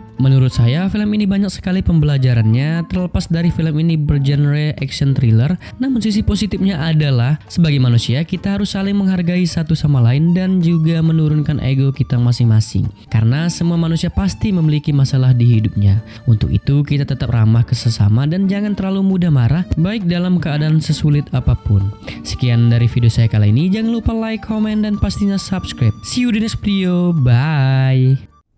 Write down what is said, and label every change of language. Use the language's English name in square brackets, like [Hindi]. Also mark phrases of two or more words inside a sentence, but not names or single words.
[Indonesian] Menurut saya film ini banyak sekali pembelajarannya. Terlepas dari film ini bergenre [English] action thriller, [Indonesian] namun sisi positifnya adalah sebagai manusia kita harus saling menghargai satu sama lain dan juga menurunkan ego kita masing-masing. Karena semua manusia pasti memiliki masalah di hidupnya. Untuk itu kita tetap ramah ke sesama dan jangan terlalu mudah marah baik dalam keadaan sesulit apapun. Sekian dari video saya kali ini. Jangan lupa [English] like, comment, [Indonesian] dan pastinya subscribe. [English] See you [Indonesian] di [English] next video. [Indonesian] Bye.